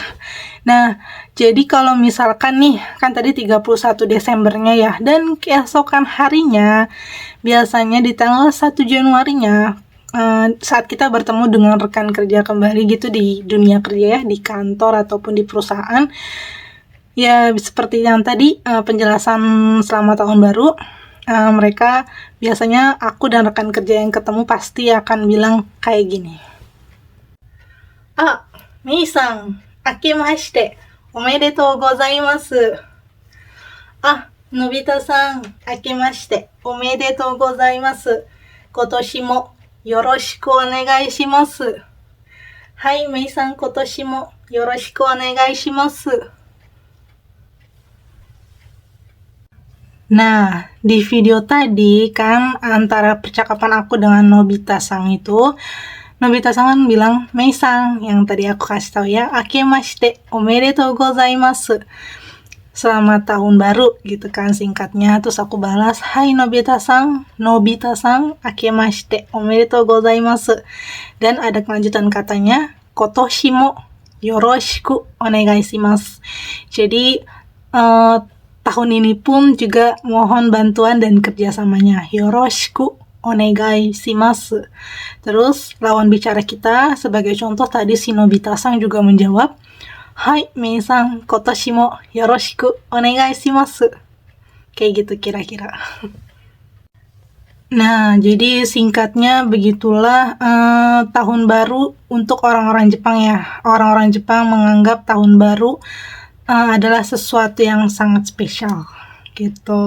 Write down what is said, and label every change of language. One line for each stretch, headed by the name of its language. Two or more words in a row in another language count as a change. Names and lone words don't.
Indonesian: Nah, jadi kalau misalkan nih, kan tadi 31 Desembernya ya, dan keesokan harinya, biasanya di tanggal 1 Januarinya, saat kita bertemu dengan rekan kerja kembali gitu di dunia kerja ya, di kantor ataupun di perusahaan, ya seperti yang tadi penjelasan selama tahun baru, mereka biasanya aku dan rekan kerja yang ketemu pasti akan bilang kayak gini.
Japanese: Mei-san、明けましておめでとうございます. Nobita-san、明けましておめでとうございます. 今年もよろしくお願いします. はい、Mei-san、今年もよろしくお願いします.
Indonesian: Nah, di video tadi kan antara percakapan aku dengan Nobita-san itu, Nobita-san kan bilang, Mei-san, yang tadi aku kasih tahu ya,
Japanese: 明けましておめでとうございます.
Indonesian: Selamat tahun baru gitu kan singkatnya. Terus aku balas,
Japanese: はい Nobita-san、明けましておめでとうございます.
Indonesian: Dan ada kelanjutan katanya,
Japanese: 今年もよろしくお願いします.
Indonesian: Jadi, tahun ini pun juga mohon bantuan dan kerjasamanya.
Japanese: よろしくお願いします.
Indonesian: Terus lawan bicara kita sebagai contoh tadi si Nobita-san juga menjawab,
Japanese: はい Mei-san、今年もよろしくお願いします.
Indonesian: Kayak gitu kira-kira. Nah, jadi singkatnya begitulah tahun baru untuk orang-orang Jepang ya. Orang-orang Jepang menganggap tahun baru adalah sesuatu yang sangat spesial gitu.